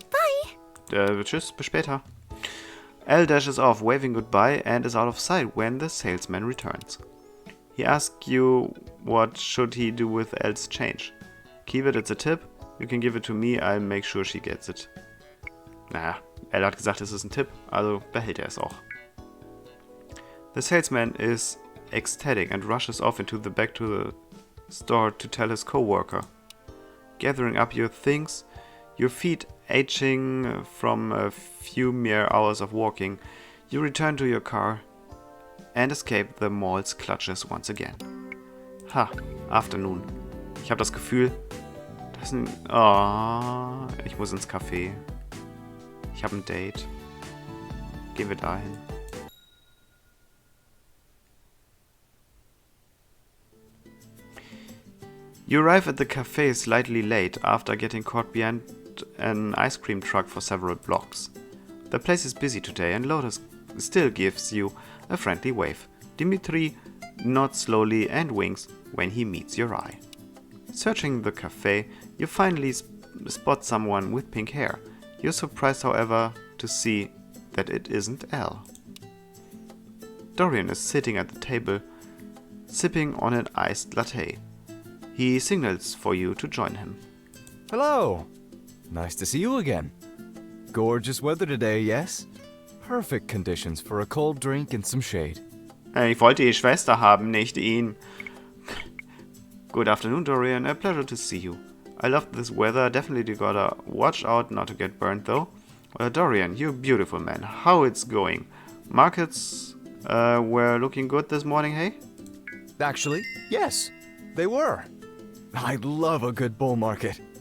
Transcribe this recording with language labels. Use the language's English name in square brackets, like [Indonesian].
[English] Bye! [German] Tschüss, bis später. [English] Elle dashes off, waving goodbye, and is out of sight when the salesman returns. He asks you what should he do with Elle's change. Keep it, it's a tip. You can give it to me, I'll make sure she gets it. [German] Naja, Elle hat gesagt, es ist ein Tipp, also behält er es auch. [English] The salesman is ecstatic and rushes off into the back to the store to tell his co-worker. Gathering up your things, your feet aching from a few mere hours of walking, you return to your car and escape the mall's clutches once again. Afternoon. [German] Ich habe das Gefühl, ich muss ins Café. Ich habe ein Date. Gehen wir dahin. [English] You arrive at the cafe slightly late after getting caught behind an ice cream truck for several blocks. The place is busy today and Lotus still gives you a friendly wave. Dimitri nods slowly and winks when he meets your eye. Searching the cafe, you finally spot someone with pink hair. You're surprised, however, to see that it isn't Elle. Dorian is sitting at the table, sipping on an iced latte. He signals for you to join him. Hello! Nice to see you again. Gorgeous weather today, yes? Perfect conditions for a cold drink and some shade. [German] Ich wollte die Schwester haben, nicht ihn. [English] Good afternoon, Dorian. A pleasure to see you. I love this weather. Definitely gotta watch out not to get burnt, though. Dorian, you're a beautiful man. How it's going? Markets were looking good this morning, hey? Actually, yes, they were. I love a good bull market.